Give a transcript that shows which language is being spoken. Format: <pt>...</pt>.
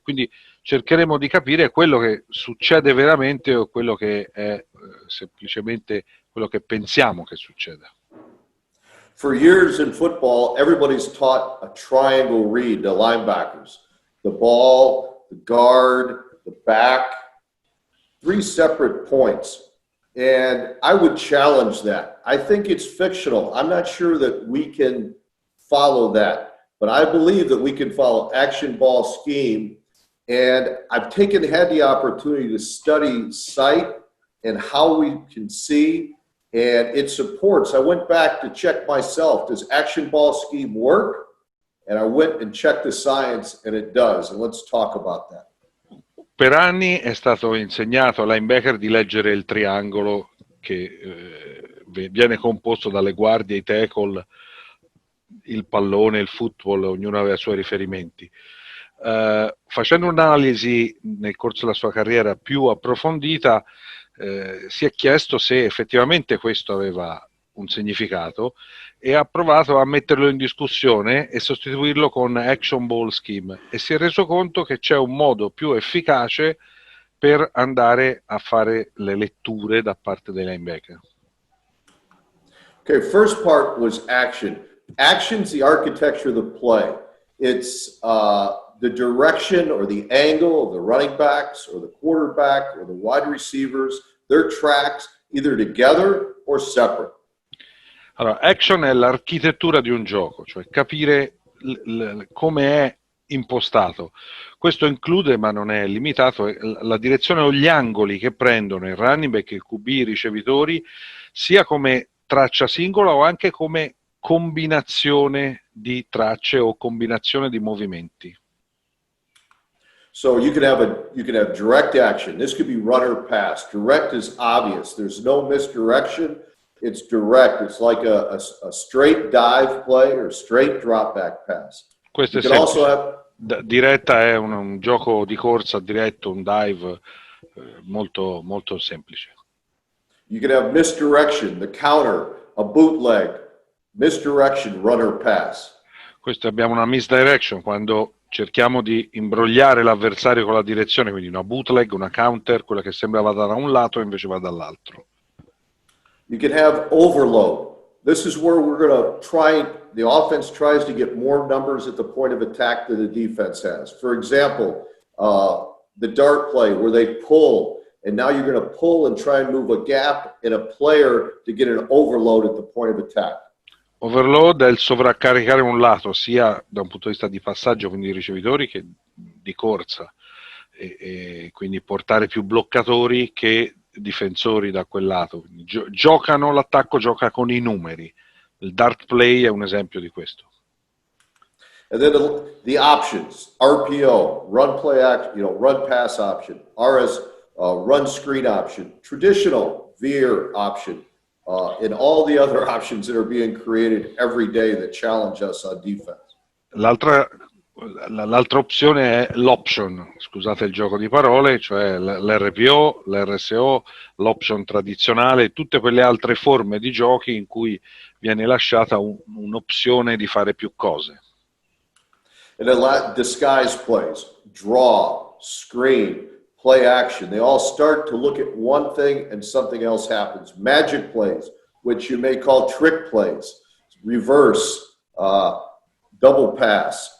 <it>Quindi cercheremo di capire quello che succede veramente o quello che è semplicemente quello che pensiamo che succeda.</it> <en>For years in football, everybody's taught a triangle read to linebackers. The ball, the guard, the back, 3 separate points. And I would challenge that. I think it's fictional. I'm not sure that we can follow that, but I believe that we can follow action ball scheme. And I've had the opportunity to study sight and how we can see, and it supports. I went back to check myself. Does action ball scheme work? And I went and checked the science, and it does. And let's talk about that.</en> <it>Per anni è stato insegnato ai linebacker di leggere il triangolo che viene composto dalle guardie, i tackle, il pallone, il football, ognuno aveva i suoi riferimenti. Facendo un'analisi nel corso della sua carriera più approfondita, si è chiesto se effettivamente questo aveva un significato e ha provato a metterlo in discussione e sostituirlo con</it> <en>action ball scheme,</en> <it>e si è reso conto che c'è un modo più efficace per andare a fare le letture da parte dei linebacker.</it> <en>Okay, first part was action. Action's the architecture of the play. It's the direction or the angle of the running backs or the quarterback or the wide receivers, their tracks, either together or separate.</en> <it>Allora, action è l'architettura di un gioco, cioè capire come è impostato. Questo include, ma non è limitato, la direzione o gli angoli che prendono il running back, il QB, i ricevitori, sia come traccia singola o anche come combinazione di tracce o combinazione di movimenti.</it> <en>So you can have direct action. This could be run or pass. Direct is obvious. There's no misdirection. It's direct. It's like a straight dive play or straight drop back pass.</en> <it>Questo è semplice. Diretta è un gioco di corsa diretto, un dive molto, molto semplice.</it> <en>You can have misdirection, the counter, a bootleg, misdirection, run or pass.</en> <it>Questo abbiamo una misdirection quando cerchiamo di imbrogliare l'avversario con la direzione, quindi una bootleg, una counter, quella che sembra vada da un lato e invece va dall'altro.</it> <en>You can have overload. This is where we're going to the offense tries to get more numbers at the point of attack that the defense has. For example, the dart play where they pull, and now you're going to pull and try and move a gap in a player to get an overload at the point of attack.</en> <it>Overload è il sovraccaricare un lato, sia da un punto di vista di passaggio, quindi di ricevitori, che di corsa, e quindi portare più bloccatori che difensori da quel lato. Quindi l'attacco gioca con i numeri. Il dart play è un esempio di questo.</it> <en>And then the options: RPO, run play action, run pass option, run screen option, traditional veer option, and all the other options that are being created every day that challenge us on defense.</en> <it>L'altra opzione è l'option, scusate il gioco di parole, cioè l'RPO, l'RSO, l'option tradizionale, tutte quelle altre forme di giochi in cui viene lasciata un'opzione di fare più cose.</it> <en>And then disguise plays, draw, screen, play action. They all start to look at one thing and something else happens. Magic plays, which you may call trick plays, reverse, double pass.</en>